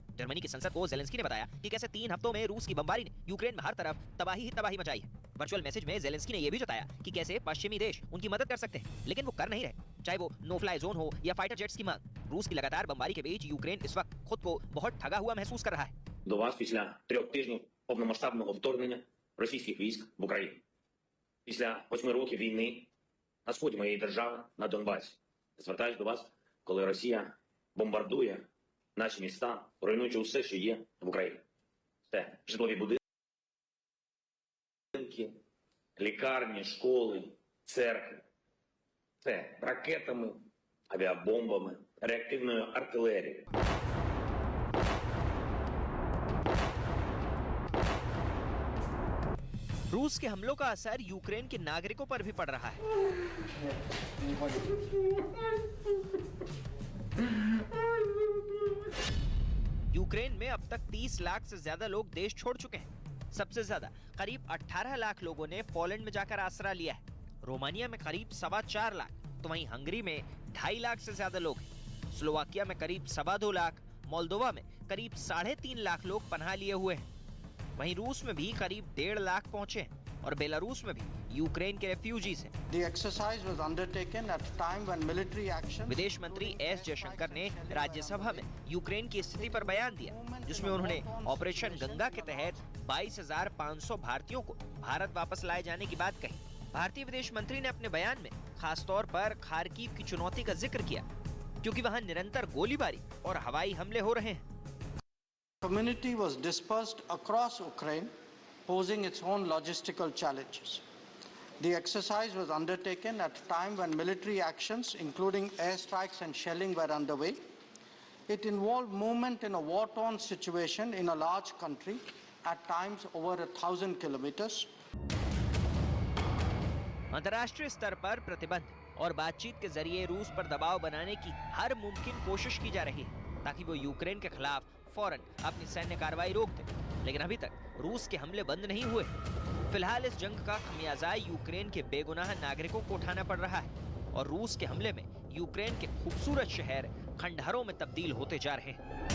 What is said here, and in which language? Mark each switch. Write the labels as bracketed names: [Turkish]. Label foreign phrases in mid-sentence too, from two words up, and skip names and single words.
[Hindi] जर्मनी की संसद को ज़ेलेंस्की ने बताया कि कैसे 3 हफ्तों में रूस की बमबारी ने यूक्रेन में हर तरफ तबाही ही तबाही मचाई है। [English] virtual message [Hindi] में ज़ेलेंस्की ने यह भी बताया कि कैसे पश्चिमी देश उनकी मदद कर सकते हैं, लेकिन वो कर नहीं रहे, चाहे वो [English] no fly zone [Hindi] हो या [English] fighter jets [Hindi] की मांग। रूस की लगातार बमबारी के बीच यूक्रेन इस वक्त खुद को बहुत ठगा हुआ महसूस कर रहा है। [Ukrainian] До вас після 3 тижнів повномасштабного вторгнення російських військ в Україну. Після 8 років війни на сході моєї держави, на Донбасі. Звертаюсь до вас, коли Росія бомбардує наші міста, руйнуючи усе, що є в Україні. Це житлові будинки, лікарні, школи, церкви. Це ракетами, авіабомбами, реактивною артилерією. [Hindi] रूस के हमलों का असर यूक्रेन के नागरिकों पर भी पड़ रहा है। यूक्रेन में अब तक 30 लाख से ज्यादा लोग देश छोड़ चुके हैं। सबसे ज्यादा करीब 18 लाख लोगों ने पोलैंड में जाकर आसरा लिया है। रोमानिया में करीब 4.25 लाख, तो वहीं हंगरी में 2.5 लाख से ज्यादा लोग हैं। स्लोवाकिया में करीब 2.25 लाख, मोल्दोवा में करीब 3.5 लाख लोग पनाह लिए हुए हैं। वहीं रूस में भी करीब 1.5 लाख पहुंचे हैं और बेलारूस में भी यूक्रेन के रेफ्यूजीज हैं। [English] The exercise was undertaken at a time when military action. [Hindi] विदेश मंत्री एस जयशंकर ने राज्यसभा में यूक्रेन की स्थिति पर बयान दिया, जिसमें उन्होंने ऑपरेशन गंगा के तहत 22,500 भारतीयों को भारत वापस लाए जाने की बात कही। भारतीय विदेश मंत्री ने अपने बयान में खासतौर पर खार्किव की चुनौती का जिक्र किया, क्योंकि वहां निरंतर गोलीबारी और हवाई हमले हो रहे हैं। [English] Community was dispersed across Ukraine, posing its own logistical challenges. The exercise was undertaken at a time when military actions, including airstrikes and shelling, were underway. It involved movement in a war-torn situation in a large country, at times over 1,000 kilometers. [Hindi] अंतर्राष्ट्रीय स्तर पर प्रतिबंध और बातचीत के जरिए रूस पर दबाव बनाने की हर मुमकिन कोशिश की जा रही है, ताकि वो यूक्रेन के खिलाफ फौरन अपनी सैन्य कार्रवाई रोक दे। लेकिन अभी तक रूस के हमले बंद नहीं हुए। फिलहाल इस जंग का खमियाजा यूक्रेन के बेगुनाह नागरिकों को उठाना पड़ रहा है और रूस के हमले में यूक्रेन के खूबसूरत शहर खंडहरों में तब्दील होते जा रहे हैं।